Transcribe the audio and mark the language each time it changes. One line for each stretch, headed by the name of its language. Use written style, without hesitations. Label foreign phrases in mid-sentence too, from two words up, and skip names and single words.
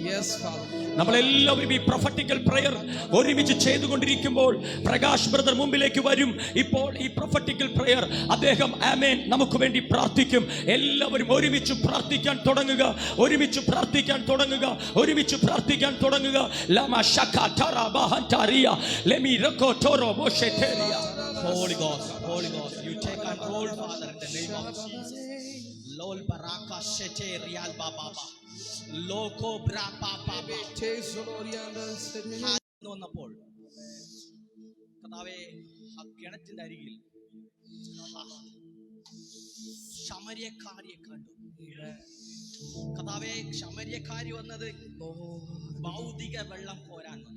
Malayalam: നമ്മളെല്ലാവരും ഈ
English: prophetical prayer
Malayalam: ഒരുമിച്ച് ചെയ്തുകൊണ്ടിരിക്കുമ്പോൾ പ്രകാശ് ബ്രദർ മുമ്പിലേക്ക് വരും. ഇപ്പോൾ ഈ
English: prophetical prayer
Malayalam: അദ്ദേഹം ആമേൻ നമുക്ക് വേണ്ടി പ്രാർത്ഥിക്കും. എല്ലാവരും ഒരുമിച്ച് പ്രാർത്ഥിക്കാൻ തുടങ്ങുക, ഒരുമിച്ച് പ്രാർത്ഥിക്കാൻ തുടങ്ങുക, ഒരുമിച്ച് പ്രാർത്ഥിക്കാൻ തുടങ്ങുക. ലമാ ശകാ തറാ ബഹന്താരിയ ലെമി രകോ ടോറോ മോഷെതേരിയ.
English: Holy Ghost, you take control, Father, in the name of Jesus. Lol baraka shete rial baba, loko bra baba.
Malayalam: വന്നപ്പോൾ കർത്താവേ ആ കിണറ്റിന്റെ അരികിൽ ശമര്യക്കാരിയെ കണ്ടു. കർത്താവേ ശമര്യക്കാരി വന്നത് ഭൗതിക വെള്ളം കോരാൻ വന്നു.